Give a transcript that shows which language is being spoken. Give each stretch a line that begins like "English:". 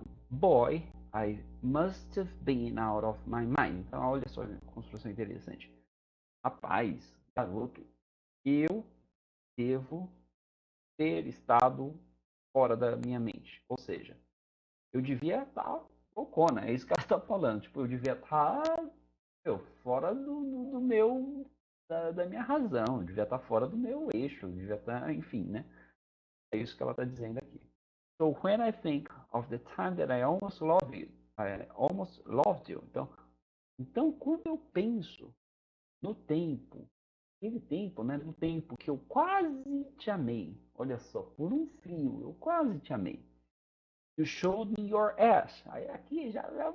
English: Boy, I must have been out of my mind.
Portuguese: Então, olha só a construção interessante. Rapaz, garoto, eu devo ter estado fora da minha mente. Ou seja, eu devia estar loucona, é isso que ela está falando. Tipo, eu devia estar fora do meu, da minha razão, eu devia estar fora do meu eixo, eu devia estar, enfim, né? É isso que ela está dizendo aqui.
English: So when I think of the time that I almost loved you, I almost loved you.
Portuguese: Então quando eu penso no tempo, aquele tempo, né? No tempo que eu quase te amei. Olha só, por um fio, eu quase te amei.
English: You showed me your ass.
Portuguese: Aí aqui já.